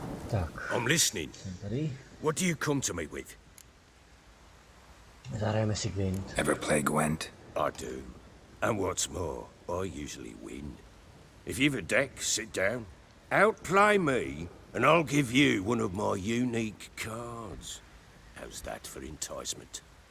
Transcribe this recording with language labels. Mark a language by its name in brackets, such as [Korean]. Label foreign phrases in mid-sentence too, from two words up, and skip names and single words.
[Czech] Tak. [English] I'm listening. [Czech] Tady. [English] What do you come to me with? [Czech] Zahrajeme si Gwent. [English] Ever play Gwent? I do. And what's more, I usually win. If you've a deck, sit down. Outplay me, and I'll give you one of my unique cards. How's that for enticement?